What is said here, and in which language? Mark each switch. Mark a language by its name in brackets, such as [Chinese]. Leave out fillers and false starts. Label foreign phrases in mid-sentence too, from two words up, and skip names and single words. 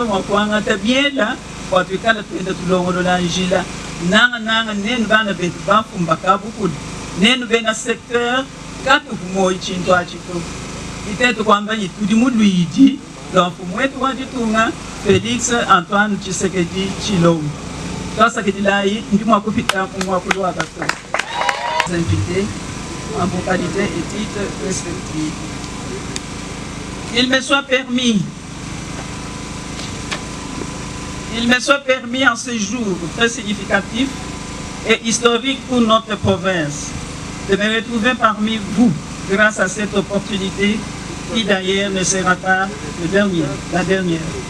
[Luba-Lulua] mwakuanga tabiela kwa tuikala tuenda tulongolola njila nanga nenu bana betu bafumba kabukulu nenu bena secteur katu kumoyi chintu achito itetu kwamba yitudi muluidi lwafumu wetu wajitunga Félix Antoine Tshisekedi Tshilombo twasa kidilai ndimwa kupita kumwakulu wa bato [French] invités en vos qualités et titres respectifs. Il me soit permis en ce jour très significatif et historique pour notre province de me retrouver parmi vous grâce à cette opportunité qui d'ailleurs ne sera pas la dernière.